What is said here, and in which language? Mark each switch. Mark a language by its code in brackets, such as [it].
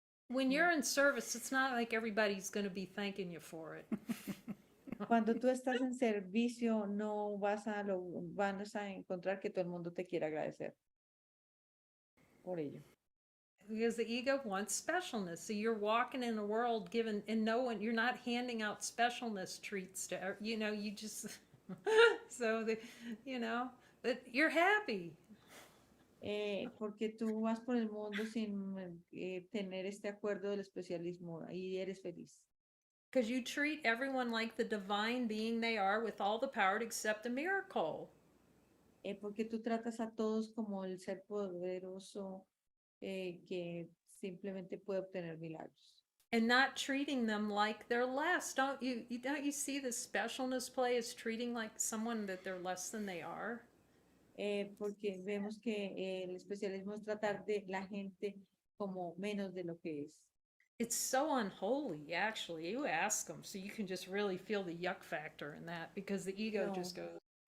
[en] When you're in service, it's not like everybody's going to be thanking you for it. [es] Cuando tú estás en servicio, no vas a encontrar que todo el mundo te quiera agradecer por ello. [en] Because the ego wants specialness. So you're walking in a world given, and no one, you're not handing out specialness treats to, you just, so but you're happy. [es] Porque tú vas por el mundo sin tener este acuerdo del especialismo y eres feliz. [en] Because you treat everyone like the divine being they are with all the power to accept a miracle. [es] Porque tú tratas a todos como el ser poderoso que simplemente puede obtener milagros. [en] And not treating them like they're less. Don't you see the specialness play as treating like someone that they're less than they are? [es] Porque vemos que el especialismo es tratar de la gente como menos de lo que es. [en] It's so unholy, actually. You ask them, so you can just really feel the yuck factor in that, because the ego just goes,